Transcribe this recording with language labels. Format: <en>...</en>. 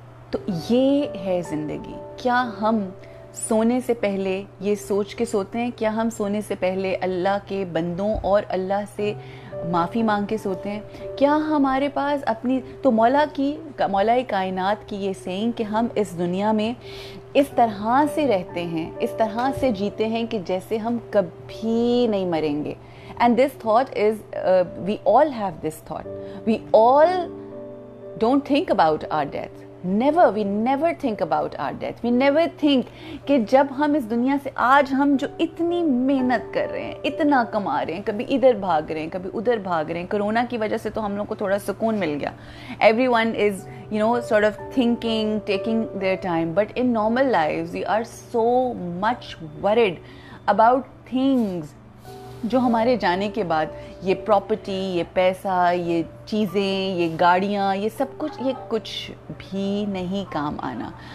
<ur>تو یہ ہے زندگی. کیا ہم سونے سے پہلے یہ سوچ کے سوتے ہیں؟ کیا ہم سونے سے پہلے اللہ کے بندوں اور اللہ سے معافی مانگ کے سوتے ہیں؟ کیا ہمارے پاس اپنی تو مولا کائنات کی یہ سینگ کہ ہم اس دنیا میں اس طرح سے رہتے ہیں, اس طرح سے جیتے ہیں کہ جیسے ہم کبھی نہیں مریں گے.</ur> <en>And this thought is, we all have this thought. We all don't think about our death. We never think about our death. We never think</en> <ur>کہ جب ہم اس دنیا سے, آج ہم جو اتنی محنت کر رہے ہیں, اتنا کما رہے ہیں, کبھی ادھر بھاگ رہے ہیں, کبھی ادھر بھاگ رہے ہیں. کرونا کی وجہ سے تو ہم لوگ کو تھوڑا سکون مل گیا.</ur> <en>Everyone is, sort of thinking, taking their time. But in normal lives, we are so much worried about things</en> <ur>جو ہمارے جانے کے بعد, یہ پراپرٹی, یہ پیسہ, یہ چیزیں, یہ گاڑیاں, یہ سب کچھ, یہ کچھ بھی نہیں کام آنا.</ur>